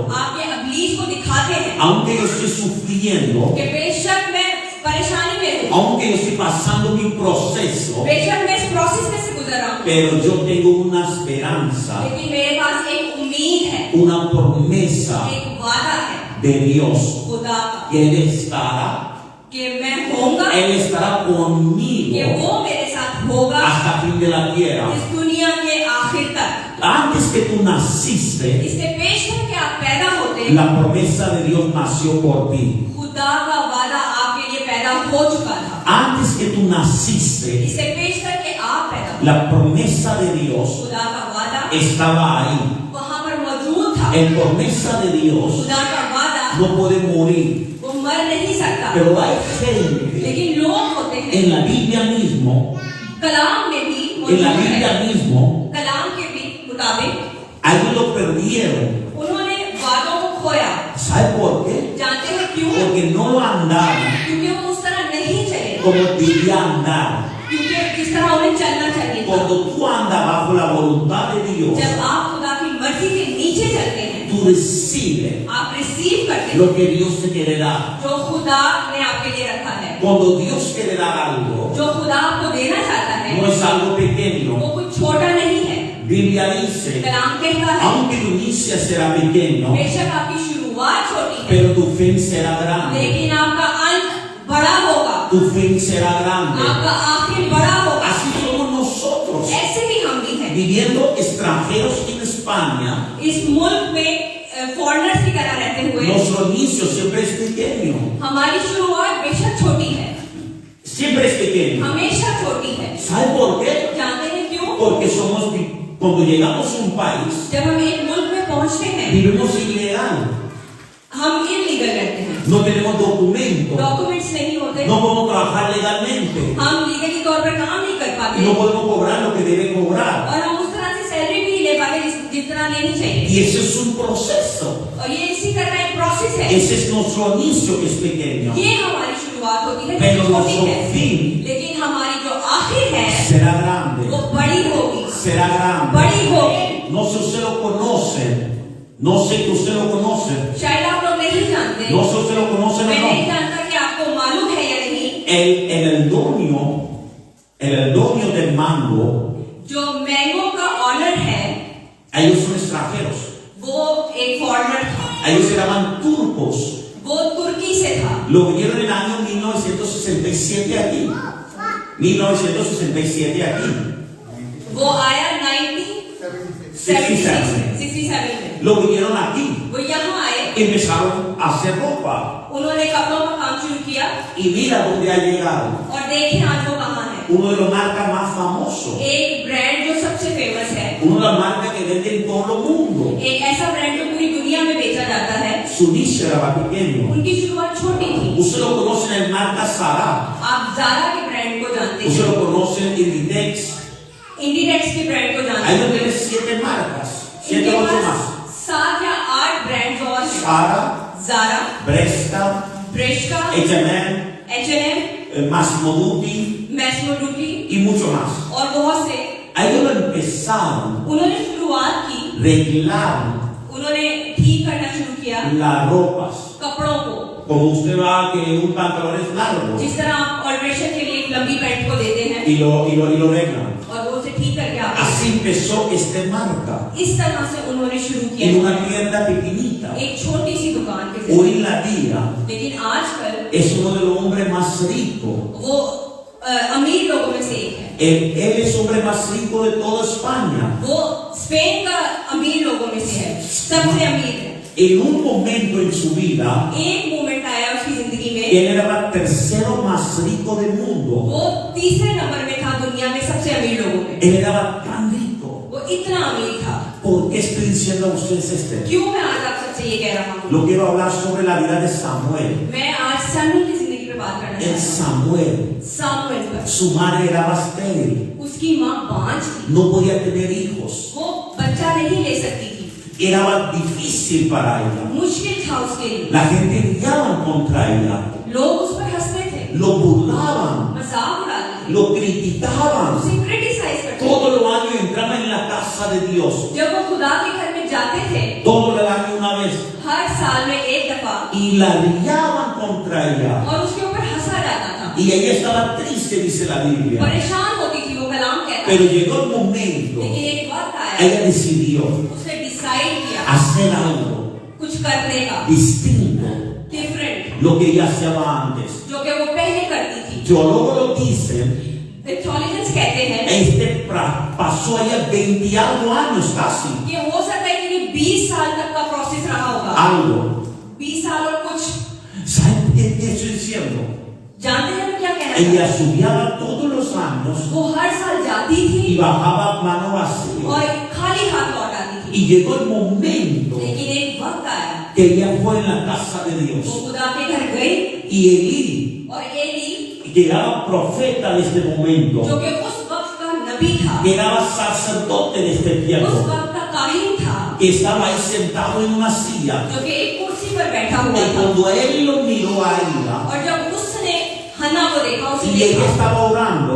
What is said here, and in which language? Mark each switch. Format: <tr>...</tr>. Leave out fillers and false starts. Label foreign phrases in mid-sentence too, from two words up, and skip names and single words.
<hi>आप ये इब्लीस को दिखाते हैं</hi> <es>aunque yo estoy sufriendo,</es> <hi>कि बेशक मैं परेशानी में हूँ,</hi> <es>aunque yo estoy pasando mi proceso,</es> <hi>बेशक मैं इस प्रोसेस में से गुजर रहा हूँ,</hi> <es>pero yo tengo una esperanza,</es> <hi>लेकिन मेरे पास एक उम्मीद है,</hi> <es>una promesa</es> <hi>एक वादा है</hi> <es>de Dios,</es> <hi>खुदा का</hi> <es>que Él estará,</es> <hi>कि मैं होऊंगा,</hi> <es>Él estará</es> <hi>कि</hi> <es>conmigo</es> <hi>वो मेरे साथ होगा</hi> <es>hasta fin de la tierra.</es> <hi>इस दुनिया के आखिर तक।</hi> <es>Antes que tú naciste,</es> <hi>इससे पेश है कि आप पैदा होते</hi> <es>la promesa de Dios nació por ti.</es> <hi>खुदा का वादा आपके लिए पैदा हो चुका था।</hi> <es>Antes que tú naciste,</es> <hi>इससे पेश है कि आप पैदा हुए,</hi> <es>la promesa de Dios</es> <hi>खुदा का वादा</hi> <es>estaba ahí.</es> <hi>वहां पर मौजूद था।</hi> <es>La promesa de Dios</es> <hi>खुदा का वादा</hi> <es>no puede morir.</es> <hi>वो मर नहीं सकता,</hi> <es>Pero hay gente</es> <hi>लेकिन लोग होते हैं</hi> <es>en la Biblia mismo,</es> <hi>कलाम में भी</hi> <es>en</es> <hi>मौजूद</hi> <es>la</es> <hi>है,</hi> <es>Biblia mismo,</es> <hi>कलाम के भी मुताबिक</hi> <es>algunos lo perdieron.</es> <hi>उन्होंने वादों को खोया।</hi> <es>¿Sabe por qué?</es> <hi>जानते हैं क्यों?</hi> <es>Porque no lo andaron</es> <hi>क्योंकि वो उस तरह नहीं चले,</hi> <es>como debía andar.</es> <hi>क्योंकि जिस तरह उन्हें चलना चाहिए था।</hi> <es>Cuando tú andas bajo la voluntad de Dios,</es> <hi>जब आप खुदा की मर्जी के नीचे चलते हैं,</hi> <es>tú recibes</es> <hi>आप रिसीव करते हैं</hi> <es>lo que Dios te quiere dar.</es> <hi>जो खुदा ने आपके लिए रखा है।</hi> <es>Cuando Dios quiere dar algo,</es> <hi>जो खुदा आपको देना चाहता है</hi> <es>no es algo</es> <hi>वो</hi> <es>pequeño.</es> <hi>कुछ छोटा नहीं है।</hi> <es>Biblia dice,</es> <hi>कलाम कहता है</hi> <es>aunque tu inicio será pequeño,</es> <hi>बेशक आपकी शुरुआत छोटी है,</hi> <es>pero tu fin será grande.</es> <hi>लेकिन आपका अंत बड़ा होगा,</hi> <es>Tu fin será grande.</es> <hi>आपका आखिर बड़ा होगा।</hi> <es>Así somos nosotros,</es> <hi>ऐसे ही हम भी हैं।</hi> <es>viviendo extranjeros en España.</es> <hi>इस मुल्क में फॉरेनर्स की तरह रहते हुए</hi> <es>Nuestro inicio siempre es pequeño.</es> <hi>हमारी शुरुआत बेशक छोटी है,</hi> <es>Siempre es pequeño.</es> <hi>हमेशा छोटी है।</hi> <es>¿Sabe por qué?</es> <hi>जानते हैं क्यों?</hi> <es>Porque cuando llegamos a un país,</es> <hi>जब हम एक मुल्क में पहुंचते हैं</hi> <es>vivimos ilegal.</es> <hi>हम इलीगल रहते हैं,</hi> <es>No tenemos documentos.</es> <hi>डॉक्यूमेंट्स नहीं होते,</hi> <es>No podemos trabajar legalmente.</es> <hi>हम लीगली तौर पर काम नहीं कर पाते</hi> <es>No podemos cobrar lo que debe cobrar.</es> <hi>और हम उस तरह से सैलरी भी नहीं ले पाते जितना लेनी चाहिए।</hi> <es>Y ese es un proceso.</es> <hi>और ये इसी तरह एक प्रोसेस है।</hi> <es>Ese es nuestro inicio que es pequeño.</es> <hi>ये हमारी शुरुआत होती है</hi> <es>Pero</es> <hi>जो छोटी</hi> <es>nuestro</es> <hi>है,</hi> <es>fin</es> <hi>लेकिन हमारी जो आखिर है</hi> <es>será grande.</es> <hi>वो बड़ी होगी,</hi> <es>Será grande.</es> <hi>बड़ी होगी।</hi> <es>No sé si usted lo conoce. No sé que usted lo conoce.</es> <hi>शायद आप लोग नहीं जानते,</hi> <es>No sé si usted lo conoce o</es> <hi>मैं नहीं</hi> <es>no.</es> <hi>जानता कि आपको मालूम है या नहीं,</hi> <es>El dueño del mango,</es> <hi>जो मैंगो का ऑनर है</hi> <es>ellos son extranjeros.</es> <hi>वो एक फॉरेनर था,</hi> <es>Ellos se llaman turcos.</es> <hi>वो तुर्की से था।</hi> <es>Lo vinieron en el año 1967 aquí. 1967 aquí.</es> <hi>वो आया 1967 में,</hi> <es>Lo vinieron aquí.</es> <hi>वो यहाँ आए,</hi> <es>Empezaron a hacer ropa.</es> <hi>उन्होंने कपड़ों का काम शुरू किया</hi> <es>Y mira dónde ha llegado.</es> <hi>और देखें आज वो कहाँ है।</hi> <es>Uno de los marcas más famosos.</es> <hi>एक ब्रांड जो सबसे फेमस है,</hi> <es>Una de las marcas que venden en todo el mundo.</es> <hi>एक ऐसा ब्रांड जो पूरी दुनिया में बेचा जाता है,</hi> <es>Su nicho era pequeño.</es> <hi>उनकी शुरुआत छोटी थी।</hi> <es>Usted lo conoce en el marca Zara.</es> <hi>आप ज़ारा के ब्रांड को जानते</hi> <es>Usted</es> <hi>हैं,</hi> <es>lo conoce en Inditex.</es> <hi>इंडीडेक्स के ब्रांड को जानते</hi> <es>Ahí no</es> <hi>हैं।</hi> <es>tiene 7 marcas. 7</es> <hi>इनके</hi> <es>8</es> <hi>पास</hi> <es>más.</es> <hi>7 या 8 ब्रांड्स और हैं।</hi> <es>Zara,</es> <hi>ज़ारा,</hi> <es>Bresca,</es> <hi>ब्रेश्का,</hi> <es>H&M,</es> <hi>H&M,</hi> <es>Massimo Dutti</es> <hi>मैस्मो डुटी</hi> <es>y mucho más.</es> <hi>और बहुत से।</hi> <es>Ellos lo empezaron,</es> <hi>उन्होंने शुरुआत की,</hi> <es>reglaron</es> <hi>उन्होंने ठीक करना शुरू किया</hi> <es>las ropas.</es> <hi>कपड़ों को।</hi> <es>Como usted va que un pantalón es largo</es> <hi>जिस तरह आप ऑल्ट्रेशन के लिए एक लंबी पैंट को देते हैं</hi> <es>y lo reglan.</es> <hi>और वो उसे ठीक करके आप</hi> <es>Así empezó esta marca</es> <hi>इस तरह से उन्होंने शुरू</hi> <es>en</es> <hi>किया</hi> <es>una tienda pequeñita.</es> <hi>एक छोटी सी दुकान के</hi> <es>Hoy</es> <hi>जरिए।</hi> <es>en la día</es> <hi>लेकिन आजकल</hi> <es>es uno de los hombres más ricos.</es> <hi>वो अमीर लोगों में से एक है।</hi> <es>Él es el hombre más rico de toda España.</es> <hi>वो स्पेन का अमीर लोगों में से है, सबसे अमीर है।</hi> <es>En un momento en su vida,</es> <hi>एक मोमेंट आया उसकी जिंदगी में,</hi> <es>él era el tercero más rico del mundo.</es> <hi>वो तीसरे नंबर में था दुनिया में सबसे अमीर लोगों में।</hi> <es>Él era tan rico.</es> <hi>वो इतना अमीर था।</hi> <es>¿Por qué estoy diciendo a ustedes esto?</es> <hi>क्यों मैं आज आप सबसे ये कह रहा हूँ?</hi> <es>Lo quiero hablar sobre la vida de Samuel.</es> <hi>मैं आज सैमुअल की जिंदगी पे बात करना</hi> <es>El</es> <hi>चाहता हूँ।</hi> <es>Samuel,</es> <hi>सामुएल पर</hi> <es>su madre era estéril.</es> <hi>उसकी माँ बांझ थी,</hi> <es>No podía tener hijos.</es> <hi>वो बच्चा नहीं ले सकती थी।</hi> <es>era difícil para ella.</es> <hi>मुश्किल था उसके लिए।</hi> <es>La gente riaban contra ella,</es> <hi>लोग उस पर हंसते थे,</hi> <es>lo burlaban,</es> <hi>मजाक उड़ाते थे,</hi> <es>lo criticaban.</es> <hi>उसे क्रिटिसाइज करते थे।</hi> <es>Todos los años entraba en la casa de Dios.</es> <hi>जब वो खुदा के घर में जाते थे,</hi> <es>Todos los años una vez.</es> <hi>हर साल में एक दफा,</hi> <es>Y la riaban contra ella.</es> <hi>और उसके ऊपर हंसा जाता था।</hi> <es>Y ella estaba triste, dice la Biblia.</es> <hi>परेशान होती थी, वो कलाम कहता</hi> <es>Pero</es> <hi>था।</hi> <es>llegó el momento,</es> <hi>लेकिन एक वक्त आया,</hi> <es>ella decidió</es> <hi>उसने डिसाइड किया</hi> <es>hacer algo</es> <hi>कुछ करने का,</hi> <es>distinto,</es> <hi>डिफरेंट,</hi> <es>lo que ella hacía antes.</es> <hi>जो कि वो पहले करती थी।</hi> <es>Teólogos lo dicen,</es> <hi>थियोलॉजियंस कहते हैं</hi> <es>pasó allá 20 algo años casi.</es> <hi>कि हो सकता है कि 20 साल तक का प्रोसेस रहा होगा।</hi> <es>Algo.</es> <hi>20 साल और कुछ।</hi> <es>¿Saben qué estoy diciendo?</es> <hi>जानते हैं मैं क्या कहना</hi> <es>Ella</es> <hi>चाहती</hi> <es>subía todos los años</es> <hi>हूँ? वो हर साल जाती</hi> <es>y</es> <hi>थी</hi> <es>bajaba mano vacía.</es> <hi>और खाली हाथ लौट आती थी।</hi> <es>Y llegó el momento</es> <hi>लेकिन एक वक्त आया,</hi> <es>que ella fue en la casa de</es> <hi>वो</hi> <es>Dios.</es> <hi>खुदा के घर गई</hi> <es>Y Elí,</es> <hi>और एली,</hi> <es>que era profeta de este</es> <hi>जो</hi> <es>momento,</es> <hi>कि उस वक्त का नबी था,</hi> <es>que era sacerdote de este</es> <hi>उस</hi> <es>tiempo,</es> <hi>वक्त का काहिन था,</hi> <es>que estaba ahí sentado en una silla.</es> <hi>जो कि एक कुर्सी पर बैठा हुआ</hi> <es>Y</es> <hi>था।</hi> <es>cuando él lo miró a ella,</es> <hi>और जब उसने हन्ना को देखा, उसे</hi> <es>y ella</es> <hi>देखा,</hi> <es>estaba orando,</es>